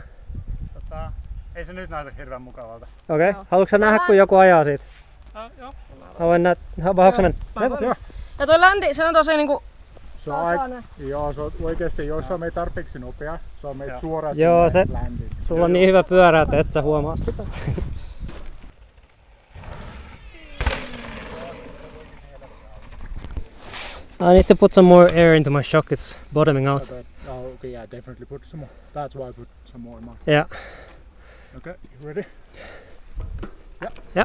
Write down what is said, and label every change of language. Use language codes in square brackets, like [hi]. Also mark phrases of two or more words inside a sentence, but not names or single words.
[fi] Ei se nyt näytä hirveän mukavalta. Okei. Haluatko sä nähdä, kun joku ajaa siitä? Joo. Mä voin haluatko mennä? Ja toi ländi, se on tosi niinku Se on joo, se on oikeesti, jos se on meitä tarpeeksi nopea, se on meitä suoraan Joo, sinne se- ländiin. Sulla on niin hyvä pyörä, että et sä huomaa sitä. [en] I need to put some more air into my shock, it's bottoming out. Oh, okay, yeah, definitely put some more. That's why I put some more in mine. Yeah. Okay, you ready? Yeah.